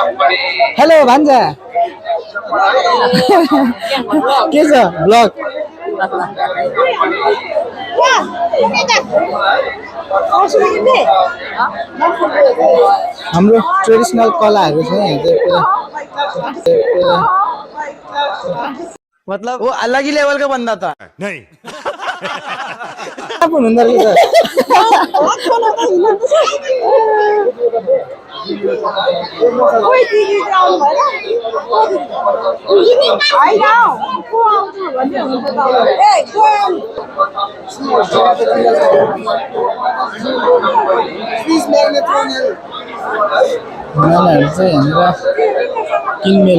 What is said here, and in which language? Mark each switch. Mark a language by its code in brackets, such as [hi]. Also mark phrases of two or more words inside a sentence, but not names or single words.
[ne] हेलो भान्जा के छ ब्लग हाम्रो ट्रेडिसनल कलाहरू छ यहाँ चाहिँ पुरा [hi] मतलब वो अलग ही लेवल का बंदा था। नहीं [ne] आप हुनुहुँदो रहेछ कोही दिदी चाहिँ आउनु भएन होइन को आउँछ भन्ने हुन्छ त ए को नानाहरू चाहिँ यहाँनिर किनमेल